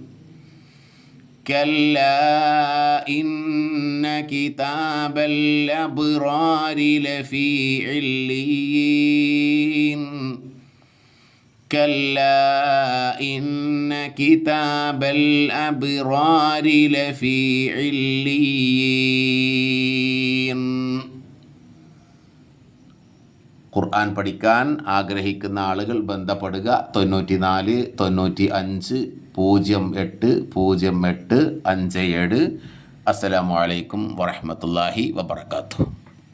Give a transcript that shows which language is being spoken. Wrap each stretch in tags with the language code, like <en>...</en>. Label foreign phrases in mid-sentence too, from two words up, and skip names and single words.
<ar>كلا إن كتاب الأبرار لفي عليين. كلا إن كتاب الأبرار لفي عليين.</ar> <ml>ഖുർആൻ പഠിക്കാൻ ആഗ്രഹിക്കുന്ന ആളുകൾ ബന്ധപ്പെടുക 94 95 08 08 57.</ml> <ar>السلام عليكم ورحمة الله وبركاته.</ar>